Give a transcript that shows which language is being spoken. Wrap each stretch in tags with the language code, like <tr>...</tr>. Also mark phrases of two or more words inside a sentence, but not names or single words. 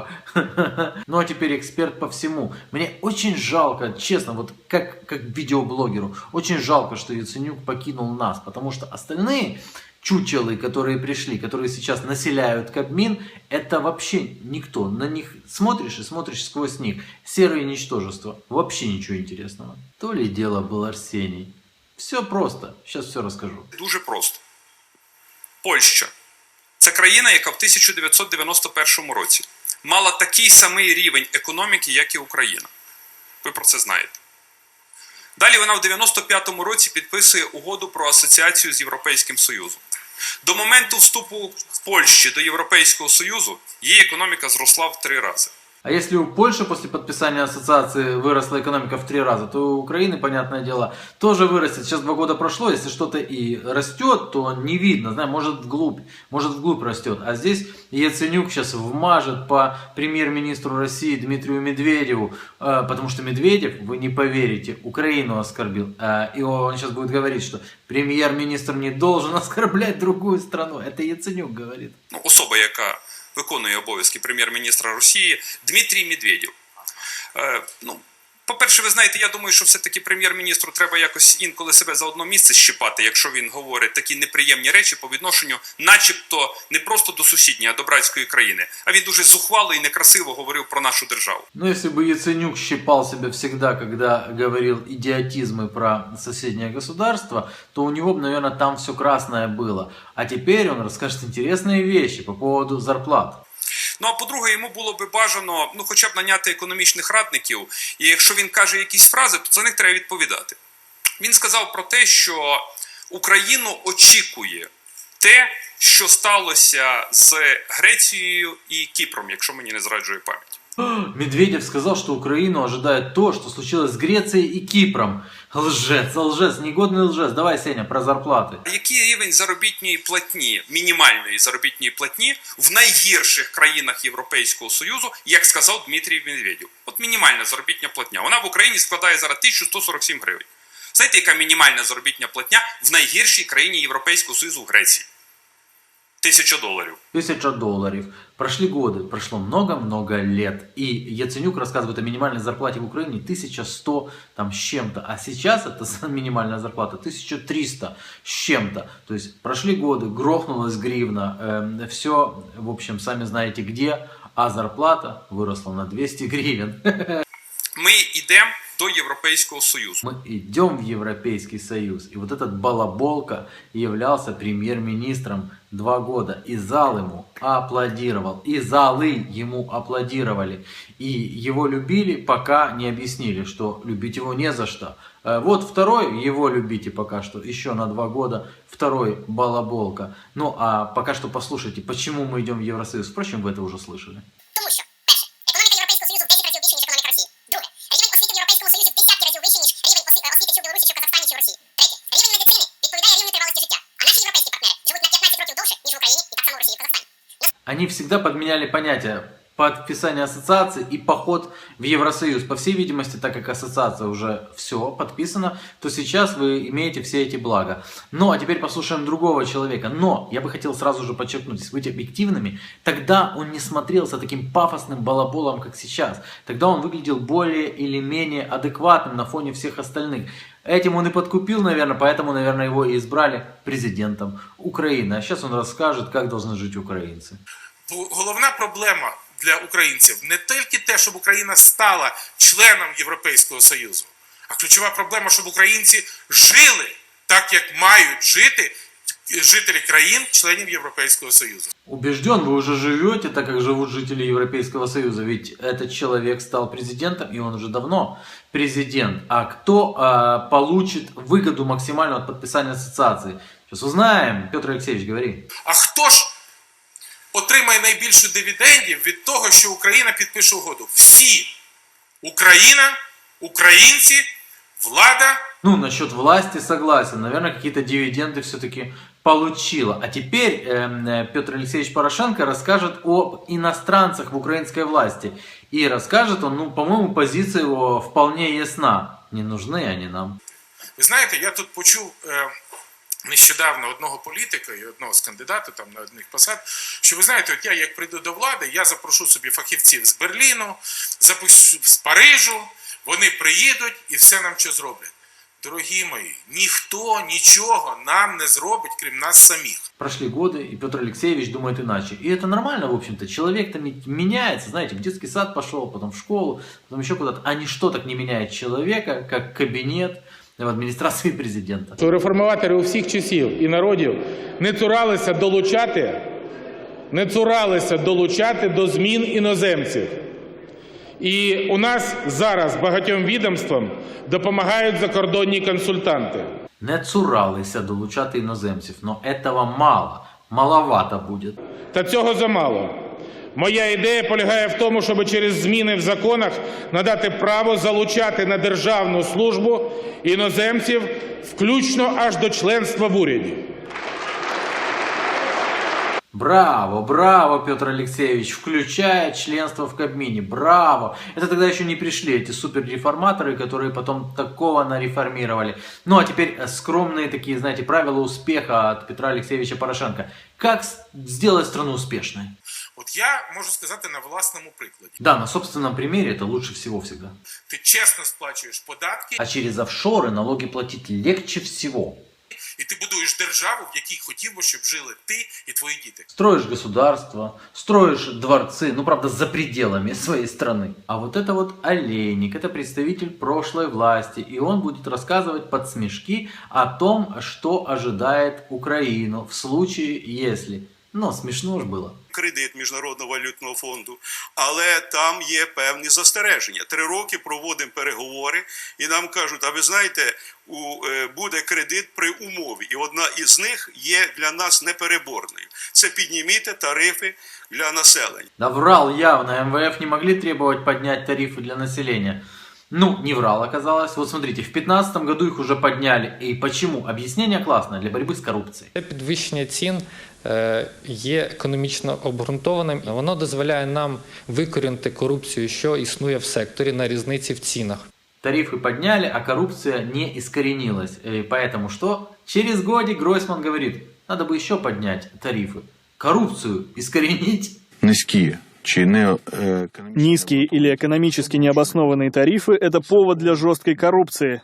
<ru>Ну а теперь эксперт по всему. Мне очень жалко, честно, вот как видеоблогеру, очень жалко, что Яценюк покинул нас, потому что остальные чучелы, которые пришли, которые сейчас населяют Кабмин, это вообще никто. На них смотришь и смотришь сквозь них. Серые ничтожества. Вообще ничего интересного. То ли дело был Арсений. Все просто. Сейчас все расскажу.</ru> <uk>Дуже просто. Польща. Це країна, яка в 1991 році мала такий самий рівень економіки, як і Україна. Ви про це знаєте. Далі вона в 1995 році підписує угоду про асоціацію з Європейським Союзом. До моменту вступу Польщі до Європейського Союзу її економіка зросла в 3 рази.</uk> <ru>А если у Польши после подписания ассоциации выросла экономика в 3 раза, то у Украины, понятное дело, тоже вырастет. Сейчас 2 года прошло, если что-то и растет, то не видно, знаешь, может вглубь растет. А здесь Яценюк сейчас вмажет по премьер-министру России Дмитрию Медведеву, потому что Медведев, вы не поверите, Украину оскорбил. И он сейчас будет говорить, что премьер-министр не должен оскорблять другую страну. Это Яценюк говорит.</ru> <uk>Особа, яка виконує обов'язки прем'єр-міністра Росії, Дмитрій Медведєв. По-перше, ви знаєте, я думаю, що все-таки прем'єр-міністру треба якось інколи себе за одно місце щипати, якщо він говорить такі неприємні речі по відношенню начебто не просто до сусідньої, а до братської країни. А він дуже зухвало і некрасиво говорив про нашу державу.</uk> <ru>Ну, если бы Яценюк щипал себя всегда, когда говорил идиотизмы про соседнее государство, то у него бы, наверное, там все красное было. А теперь он расскажет интересные вещи по поводу зарплат.</ru> <uk>Ну, а по-друге, йому було би бажано, хоча б наняти економічних радників, і якщо він каже якісь фрази, то за них треба відповідати. Він сказав про те, що Україну очікує те, що сталося з Грецією і Кіпром, якщо мені не зраджує пам'ять.</uk> <ru>Медведев сказал, что Украину ожидает то, что случилось с Грецией и Кипром. Лжец, лжец, негодный лжец. Давай, Сеня, про зарплаты.</ru> <uk>Який рівень заробітної платні, мінімальної заробітної платні в найгірших країнах Європейського Союзу, як сказав Дмитрій Медведєв? От мінімальна заробітня платня. Вона в Україні складає зараз 1147 гривень. Знаєте, яка мінімальна заробітня платня в найгіршій країні Європейського Союзу, в Греції? $1000. $1000.</uk> <ru>Прошли годы, прошло много-много лет. И Яценюк рассказывает о минимальной зарплате в Украине 1100 там, с чем-то. А сейчас это минимальная зарплата 1300 с чем-то. То есть прошли годы, грохнулась гривна. Все, в общем, сами знаете где. А зарплата выросла на 200 гривен.</ru> <uk>Ми йдемо до Європейського Союзу.</uk> <ru>Мы идем в Европейский Союз. И вот этот балаболка являлся премьер-министром 2 года. И зал ему аплодировал. И залы ему аплодировали. И его любили, пока не объяснили, что любить его не за что. Вот второй, его любите пока что, еще на 2 года. Второй балаболка. Ну а пока что послушайте, почему мы идем в Евросоюз. Впрочем, вы это уже слышали.</ru> <uk>Тому що, перше, економіка Європейського Союзу в 10 разів більше, ніж економіка Росії. Друге, рівень освіти в Європейському Союзі в десятки разів вищий, ніж рівень освіти чи в Білорусі, чи в Казахстані, чи в Росії. Третє, рівень медицини відповідає рівню тривалості життя. А наші європейські партнери живуть на 15 років довше, ніж в Україні, і так само в Росії, і в Казахстані.</uk> <ru>Они всегда подменяли понятия подписания ассоциации и поход в Евросоюз. По всей видимости, так как ассоциация уже все подписана, то сейчас вы имеете все эти блага. Ну, а теперь послушаем другого человека. Но я бы хотел сразу же подчеркнуть, если быть объективными, тогда он не смотрелся таким пафосным балаболом, как сейчас. Тогда он выглядел более или менее адекватным на фоне всех остальных. Этим он и подкупил, наверное, поэтому, наверное, его и избрали президентом Украины. А сейчас он расскажет, как должны жить украинцы.</ru> <uk>Головна проблема для українців не тільки те, щоб Україна стала членом Європейського Союзу, а ключова проблема, щоб українці жили так, як мають жити жителі країн-членів Європейського Союзу.</uk> <ru>Убежден, вы уже живете так, как живут жители Европейского Союза, ведь этот человек стал президентом, и он уже давно президент. А кто получит выгоду максимальную от подписания ассоциации? Сейчас узнаем. Петр Алексеевич, говори.</ru> <uk>А хто ж отримає найбільше дивідендів від того, що Україна підпише угоду? Всі. Україна, українці, влада.</uk> <ru>Ну, насчет власти согласен. Наверное, какие-то дивиденды все-таки получила. А теперь Петр Алексеевич Порошенко расскажет об иностранцах в украинской власти. И расскажет он, ну, по-моему, позиция его вполне ясна. Не нужны они нам.</ru> <uk>Ви знаєте, я тут почув нещодавно одного політика і одного з кандидатів там на одних посад, що ви знаєте, от я як прийду до влади, я запрошу собі фахівців з Берліну, запишу з Парижу, вони приїдуть і все нам що зроблять. Дорогі мої, ніхто нічого нам не зробить, крім нас самих.</uk> <ru>Прошли годы, и Петр Алексеевич думает иначе. И это нормально, в общем-то. Человек-то меняется, знаете, в детский сад пошел, потом в школу, потом еще куда-то. А ничто так не меняет человека, как кабинет в адміністрації президента.</ru> <uk>Що реформаторы у всіх часів і народів не цуралися долучати до змін іноземців. І у нас зараз багатьом відомствам допомагають закордонні консультанти. Не цуралися долучати іноземців,</uk> <ru>но этого мало, маловато буде.</ru> <uk>Та цього замало. Моя ідея полягає в тому, щоб через зміни в законах надати право залучати на державну службу іноземців, включно аж до членства в уряді.</uk> <ru>Браво, браво, Петр Алексеевич, включая членство в Кабмине, браво. Это тогда еще не пришли эти суперреформаторы, которые потом такого нареформировали. Ну а теперь скромные такие, знаете, правила успеха от Петра Алексеевича Порошенко. Как сделать страну успешной?</ru> <uk>От я можу сказати на власному прикладі.</uk> <ru>Да, на собственном примере это лучше всего всегда.</ru> <uk>Ти чесно сплачуєш податки,</uk> <ru>А через офшоры налоги платить легче всего.</ru> <uk>і ти будуєш державу, в якій хотів би, щоб жили ти і твої діти.</uk> <ru>Строишь государство, строишь дворцы, ну правда за пределами своей страны. А вот это вот Олейник, это представитель прошлой власти, и он будет рассказывать под смешки о том, что ожидает Украину в случае, если, Но смешно ж было.</ru> <uk>Кредит Міжнародного валютного фонду, але там є певні застереження. 3 роки проводимо переговори і нам кажуть, а ви знаєте, буде кредит при умові. І одна із них є для нас непереборною. Це підніміть тарифи для населення.</uk> <ru>Да врал явно, МВФ не могли требовать поднять тарифы для населения. Ну, не врал оказалось. Вот смотрите, в 2015 году их уже подняли. И почему? Объяснение классное, для борьбы с коррупцией.</ru> <uk>Підвищення цін є економічно обґрунтованим. Воно дозволяє нам викорінити корупцію, що існує в секторі на різниці в цінах.</uk> <ru>Тарифы подняли, а коррупция не искоренилась. И поэтому что? Через годик Гройсман говорит, надо бы еще поднять тарифы. Коррупцию искоренить. Низкие или экономически необоснованные тарифы – это повод для жесткой коррупции.</ru>